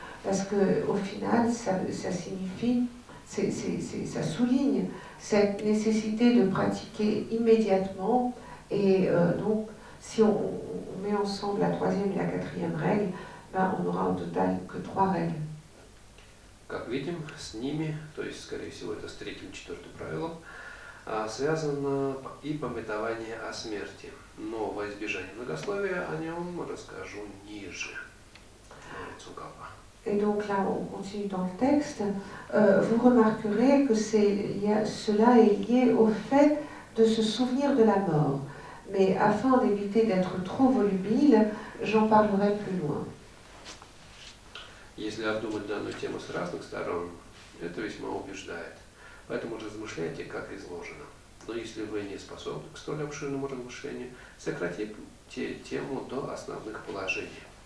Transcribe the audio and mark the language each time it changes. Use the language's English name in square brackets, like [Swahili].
[French] Parce qu'au final, ça signifie, ça souligne cette nécessité de pratiquer immédiatement. Et donc, si on met ensemble la troisième et la quatrième règle, ben, on n'aura au total que 3 règles. [Russian] Как видим, с ними, то есть, скорее всего, это с 3-м, 4-м правилом, связано и памятование о смерти. Но во избежание многословия о нем расскажу ниже. [French] Et donc là, on continue dans le texte. Vous remarquerez que cela est lié au fait de se souvenir de la mort. Mais afin d'éviter d'être trop volubile, j'en parlerai plus loin. [Russian] Если обдумать данную тему с разных сторон, это весьма убеждает. Поэтому размышляйте, как изложено. Но если вы не способны к столь обширному размышлению, сократите тему до основных положений.